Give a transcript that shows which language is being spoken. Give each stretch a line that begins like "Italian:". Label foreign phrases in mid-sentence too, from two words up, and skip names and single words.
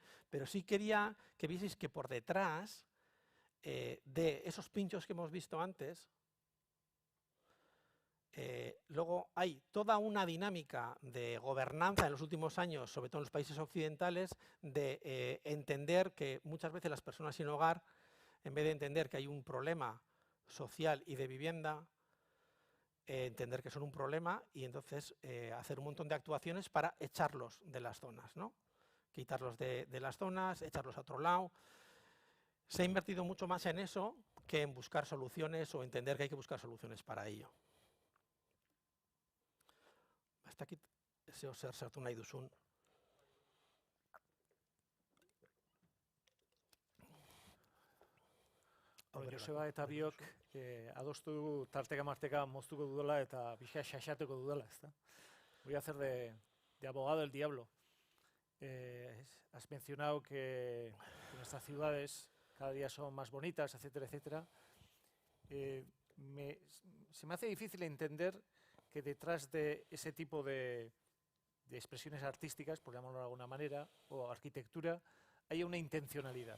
Spanish: Pero sí quería que vieseis que por detrás de esos pinchos que hemos visto antes, luego hay toda una dinámica de gobernanza en los últimos años, sobre todo en los países occidentales, de entender que muchas veces las personas sin hogar, en vez de entender que hay un problema social y de vivienda, entender que son un problema y entonces hacer un montón de actuaciones para echarlos de las zonas, ¿no? Quitarlos de las zonas, echarlos a otro lado. Se ha invertido mucho más en eso que en buscar soluciones o entender que hay que buscar soluciones para ello. Hasta aquí
Basque: zeo zer sartu nahi duzun. Joseba eta biok adostu dugu tarteka marteka moztuko dudala eta pixka xaxatuko dudala, ezta?
Spanish: Voy a hacer de abogado del diablo. Has mencionado que nuestras ciudades cada día son más bonitas, etcétera, etcétera. Se me hace difícil entender que detrás de ese tipo de expresiones artísticas, por llamarlo de alguna manera, o arquitectura, haya una intencionalidad.